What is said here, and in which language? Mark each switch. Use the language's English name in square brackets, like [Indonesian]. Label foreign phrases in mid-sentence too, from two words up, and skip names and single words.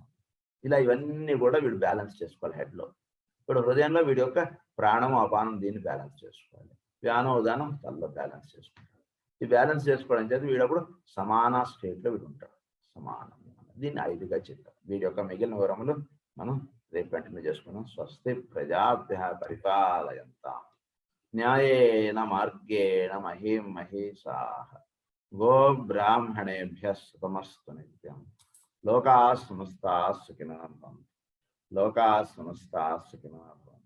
[Telugu] ఇలా ఇవన్నీ కూడా వీడు బ్యాలెన్స్ చేసుకోవాలి హెడ్లో. ఇప్పుడు హృదయంలో వీడి యొక్క ప్రాణము అపానం దీన్ని బ్యాలెన్స్ చేసుకోవాలి. వ్యానం ఉదాహరణ తల్లో బ్యాలెన్స్ చేసుకుంటాడు. ఈ బ్యాలెన్స్ చేసుకోవడం చేత వీడప్పుడు సమాన స్టేట్లో వీడు ఉంటాడు. సమానం దీన్ని 5గా చెప్తాం. వీడి యొక్క మిగిలిన వివరములు మనం రేపు కంటిన్యూ చేసుకున్నాం. [Sanskrit] స్వస్తి ప్రజాభ్యః పరిపాలయంతాం న్యాయేన మార్గేణ మహీం మహీషాః గో బ్రాహ్మణేభ్యః శుభమస్తు నిత్యం. లోకాః సమస్తాః సుఖినః భవంతు. లోకాః సమస్తాః సుఖినః భవంతు.